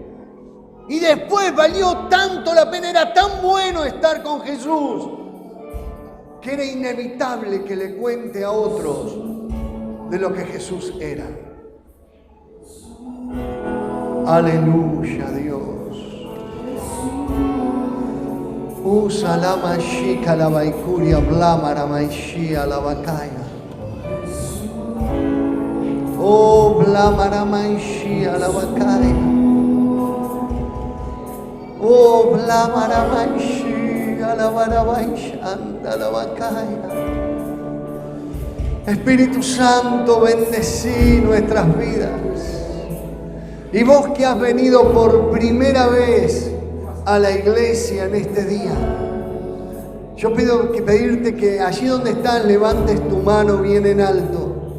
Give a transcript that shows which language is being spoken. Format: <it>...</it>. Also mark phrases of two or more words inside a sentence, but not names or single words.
<es>Y después valió tanto la pena, era tan bueno estar con Jesús, que era inevitable que le cuente a otros de lo que Jesús era. Aleluya, Dios. Usa la mashika la baikuria blamara maishia la bakaya. Oh, blamara maishia la bakaya. Oh, blamara maishia la barabaishanda la bakaya. Espíritu Santo, bendecí nuestras vidas. Y vos que has venido por primera vez a la iglesia en este día, yo pido que pedirte que allí donde estás levantes tu mano bien en alto.</es>